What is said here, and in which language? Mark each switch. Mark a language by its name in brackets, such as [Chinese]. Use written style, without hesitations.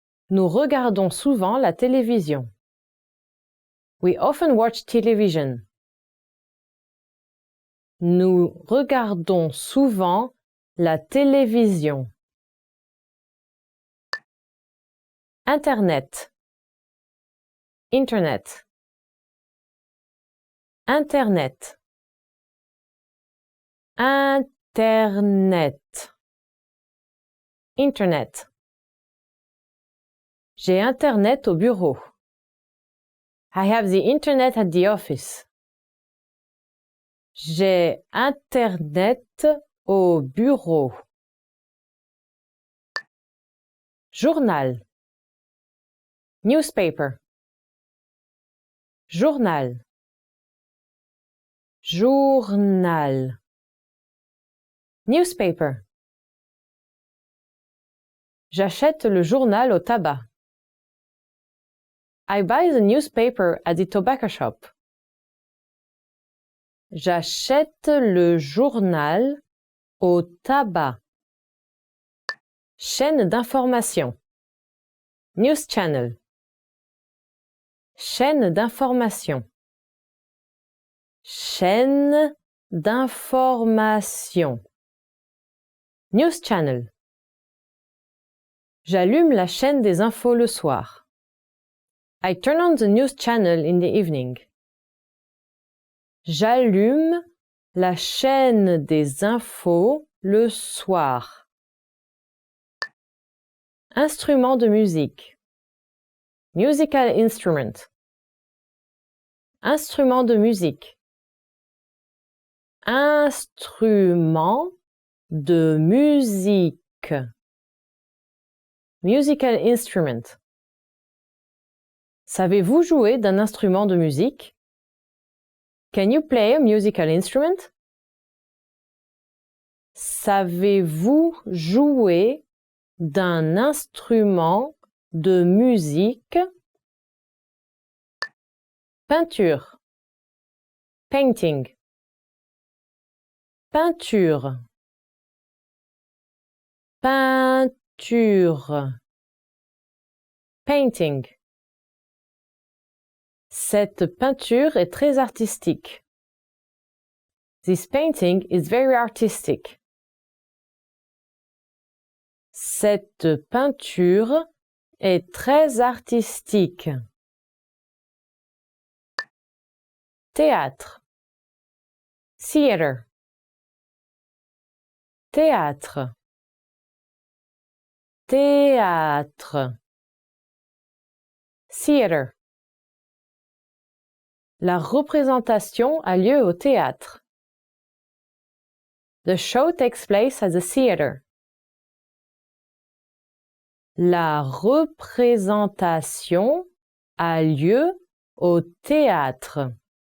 [French] Nous regardons souvent la télévision. [English] We often watch television. [French] Nous regardons souvent la télévision. Internet. Internet. Internet. Internet. Internet. J'ai Internet au bureau. [English] I have the internet at the office. [French] J'ai Internet au bureau. Journal. [English] Newspaper. [French] Journal. Journal. [English] Newspaper. [French] J'achète le journal au tabac. [English] I buy the newspaper at the tobacco shop. [French] J'achète le journal au tabac. Chaîne d'information. [English] News channel. [French] Chaîne d'information. Chaîne d'information. [English] News channel. [French] J'allume la chaîne des infos le soir. [English] I turn on the news channel in the evening. [French] J'allume la chaîne des infos le soir. Instrument de musique. [English] Musical instrument. [French] Instrument de musique. Instrument de musique. [English] Musical instrument. [French] Savez-vous jouer d'un instrument de musique? [English] Can you play a musical instrument? [French] Savez-vous jouer d'un instrument de musique? Peinture. [English] Painting. [French] Peinture. Peinture. [English] Painting. [French] Cette peinture est très artistique. [English] This painting is very artistic. [French] Cette peinture est très artistique. Théâtre. [English] Theater. [French] Théâtre. Théâtre. [English] Theater. [French] La représentation a lieu au théâtre. [English] The show takes place at the theater. [French] La représentation a lieu au théâtre.